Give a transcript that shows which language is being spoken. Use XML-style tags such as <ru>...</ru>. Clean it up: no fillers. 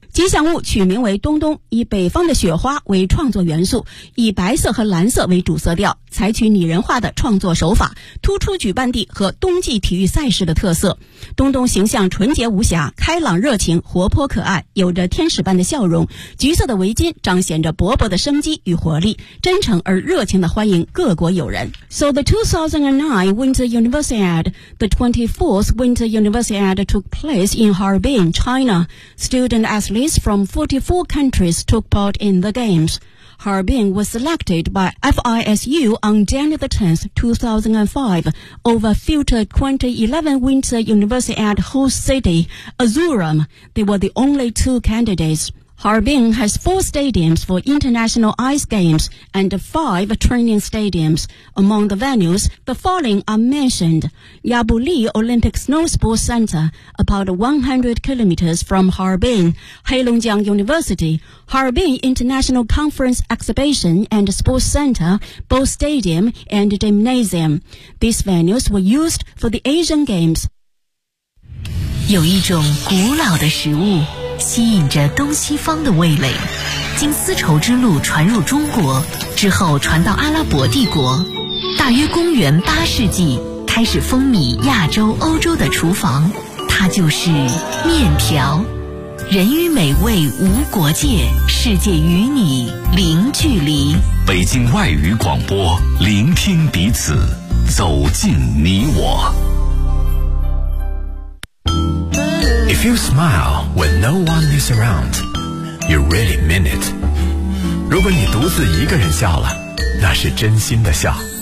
<zh>吉祥物取名为冬冬，以北方的雪花为创作元素，以白色和蓝色为主色调，采取拟人化的创作手法，突出举办地和冬季体育赛事的特色。冬冬形象纯洁无瑕，开朗热情，活泼可爱，有着天使般的笑容，橘色的围巾彰显着勃勃的生机与活力，真诚而热情地欢迎各国友人。</zh> <en>So the 2009 Winter Universiade, the 24th Winter Universiade took place in Harbin, China. Student athletes from 44 countries took part in the games. Harbin was selected by FISU on January 10, 2005, over future 2011 Winter Universiade host city, Azurum. They were the only two candidates. Harbin has four stadiums for international ice games and five training stadiums. Among the venues, the following are mentioned. Yabuli Olympic Snow Sports Center, about 100 kilometers from Harbin, Heilongjiang University,Harbin International Conference Exhibition and Sports Center, both stadium and gymnasium. These venues were used for the Asian Games.</en> <zh>有一种古老的食物吸引着东西方的味蕾，经丝绸之路传入中国之后传到阿拉伯帝国，大约公元八世纪开始风靡亚洲欧洲的厨房，它就是面条。人与美味无国界，世界与你零距离。北京外语广播，聆听彼此，走进你我。</zh> <en>If you smile when no one is around, you really mean it.</en> <zh>如果你独自一个人笑了，那是真心的笑。</zh>